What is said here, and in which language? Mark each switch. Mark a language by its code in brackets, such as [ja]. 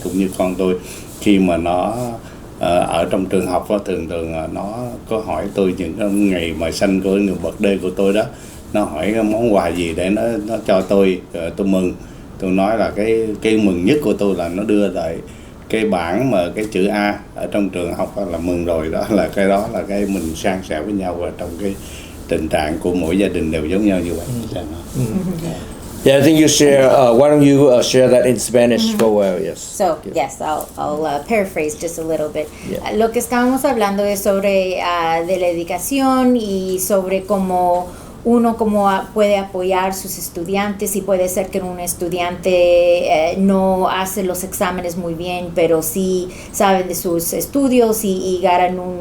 [vi] Cũng như con tôi khi mà nó ở trong trường học đó, thường nó có hỏi tôi những cái ngày mà sinh của người birthday của tôi đó, nó hỏi cái món quà gì để nó cho tôi mừng. Tôi nói là cái mừng nhất của tôi là nó đưa lại cái bảng mà cái chữ A ở trong trường học là mừng rồi. Đó là cái mình san sẻ với nhau, và trong cái tình trạng của mỗi gia đình đều giống nhau như vậy. [en] Yeah, I think you share. Why don't you share that in Spanish for a while? Yes. So, yes, I'll paraphrase just a little bit. Yeah. [es] Lo que estábamos hablando es sobre de la educación y sobre cómo uno puede apoyar sus estudiantes, y puede ser que un estudiante no hace los exámenes muy bien, pero sí saben de sus estudios y ganan